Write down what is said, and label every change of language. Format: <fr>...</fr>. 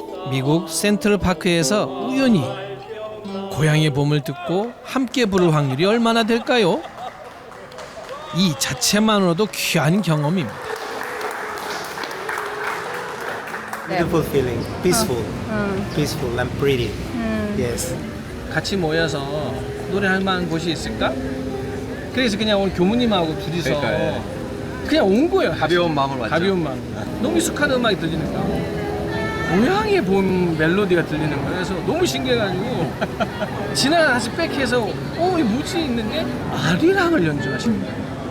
<ko>미국 센트럴파크에서 우연히 고향의 봄을 듣고 함께 부를 확률이 얼마나 될까요? 이 자체만으로도 귀한 경험입니다.</ko> <en>Beautiful feeling, peaceful, peaceful and pretty. Yes.</en> <ko>같이 모여서 노래할 만한 곳이 있을까? 그래서 그냥 오늘 교무님하고 둘이서 그냥 온 거예요. 가벼운 마음으로 왔죠. 가벼운 마음. 너무 익숙한 음악이 들리니까 고향의 봄 멜로디가 들리는 거예요. 그래서 너무 신기해가지고 지나가서 백해서 이게 뭐지 있는데 아리랑을 연주하시는 거예요.</ko>